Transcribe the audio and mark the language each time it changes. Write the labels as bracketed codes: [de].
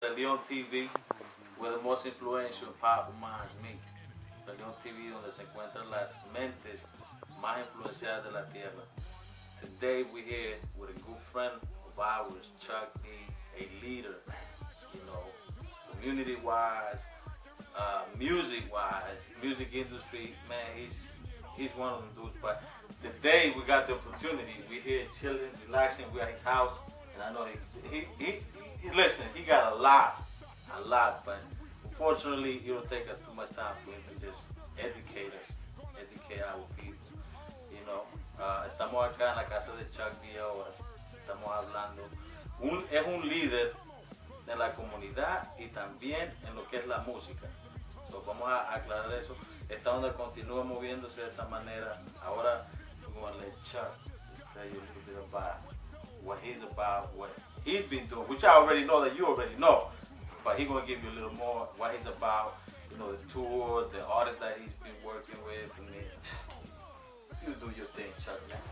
[en] Leon TV, where the most influential and powerful minds meet. [es] Leon TV, donde se encuentran las mentes más influenciadas de la tierra. [en] Today we're here with a good friend of ours, Chuck D, a leader, you know, community-wise, music-wise, music industry, man, he's one of them dudes. But today we got the opportunity. We're here chilling, relaxing. We're at his house, and I know he listen. He got a lot, but unfortunately, it'll take us too much time for him to just educate our people. You know, [es] estamos acá en la casa de Chuck D ahora. Estamos hablando. Es un líder de la comunidad y también en lo que es la música. So, vamos a aclarar eso. Esta onda continúa moviéndose de esa manera. [en] Ahora, we're going to let Chuck tell you a little bit about what he's about, what he's been doing, which I already know that you already know. But he's going to give you a little more what he's about, you know, the tour, the artists that he's been working with. And you do your thing, Chuck, man.